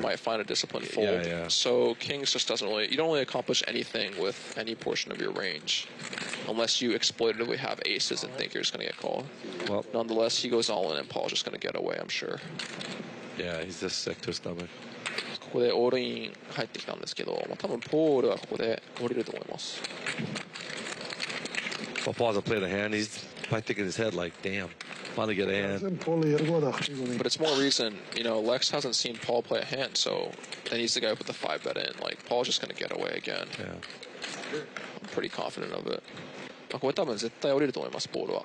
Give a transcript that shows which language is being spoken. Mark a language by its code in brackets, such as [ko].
[en] might find a disciplined fold. Yeah, yeah. So Kings just doesn't really, you don't really accomplish anything with any portion of your range unless you exploitatively have aces and think you're just going to get called. well, Nonetheless, he goes all in and Paul's just going to get away, I'm sure. yeah, he's just sick to his stomach. [ja] ここでオールイン入ってきたんですけど、まあ、多分ポールはここで降りると思います。 [en] Well, Paul doesn't play the hand. He's probably thinking in his head like, damn, finally get a hand. But it's more reason, you know, Lex hasn't seen Paul play a hand, so and he's the guy who put the 5-bet in. Like, Paul's just going to get away again. Yeah, I'm pretty confident of it. [ja] まあこれ多分絶対降りると思います、ボールは。